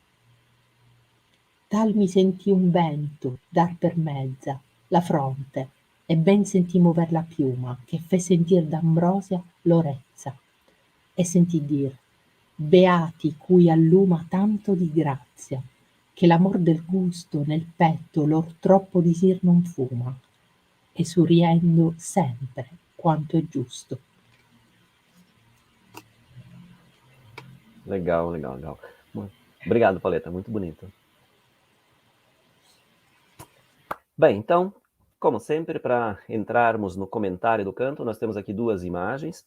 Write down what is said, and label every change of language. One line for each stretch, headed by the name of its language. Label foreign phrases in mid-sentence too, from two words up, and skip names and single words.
Italian: Tal mi sentì un vento dar per mezza la fronte, e ben sentì mover la piuma, che fe sentir d'ambrosia l'orezza, e sentì dir beati cui alluma tanto di grazia, che l'amor del gusto nel petto lor troppo disir non fuma, e suriendo sempre quanto è giusto.
Portuguese: Legal, legal, legal. Obrigado, Paleta, muito bonito. Bem, então, como sempre, para entrarmos no comentário do canto, nós temos aqui duas imagens.